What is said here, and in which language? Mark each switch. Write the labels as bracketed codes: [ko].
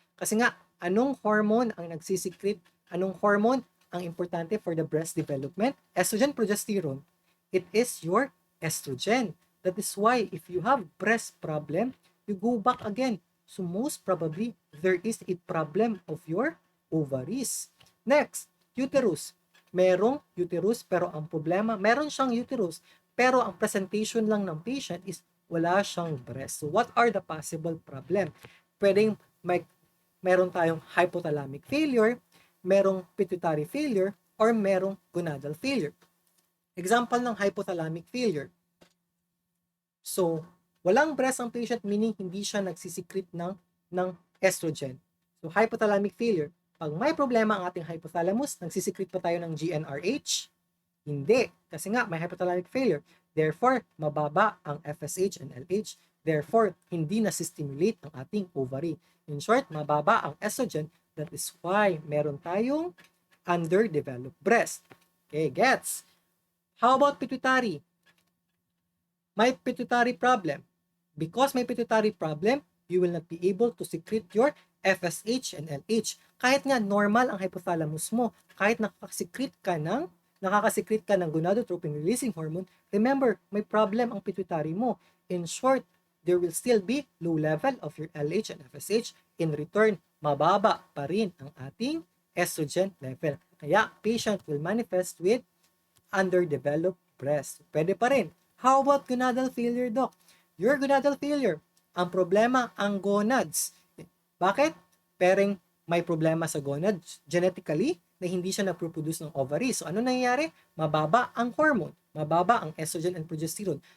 [tl] Kasi nga, anong hormone ang nagsisecrete? Anong hormone ang importante [en] for the breast development? Estrogen, progesterone. It is your estrogen. That is why if you have breast problem, you go back again. So most probably, there is a problem of your ovaries. Next, uterus. [tl] Merong uterus pero ang problema, meron siyang uterus pero ang presentation lang ng patient is wala siyang breast. [en] So what are the possible problem? [tl] Pwedeng meron tayong hypothalamic failure, merong pituitary failure, or merong gonadal failure. Example ng hypothalamic failure. So, walang breast ang patient, meaning hindi siya nagsisecrete ng estrogen. [en] So, hypothalamic failure. [tl] Pag may problema ang ating hypothalamus, nagsisecrete pa tayo ng GnRH? Hindi. Kasi nga, may hypothalamic failure. Therefore, mababa ang FSH and LH. Therefore, hindi na-stimulate ang ating ovary. [en] In short, [tl] mababa ang estrogen. [en] That is why meron tayong underdeveloped breast. Okay, gets? How about pituitary? May pituitary problem. Because may pituitary problem, you will not be able to secrete your FSH and LH. [tl] Kahit nga normal ang hypothalamus mo, kahit nakakasekrete ka ng gonadotropin releasing hormone, remember, may problem ang pituitary mo. [en] In short, there will still be low level of your LH and FSH. [tl] In return, mababa pa rin ang ating estrogen level. [en] Kaya, patient will manifest with underdeveloped breast. [tl] Pwede pa rin. [en] How about gonadal failure, doc? [tl] Your gonadal failure, ang problema ang gonads. Bakit? Pereng may problema sa gonads genetically na hindi siya na-produce ng ovaries. So ano nangyayari? Mababa ang hormone, mababa ang estrogen and progesterone.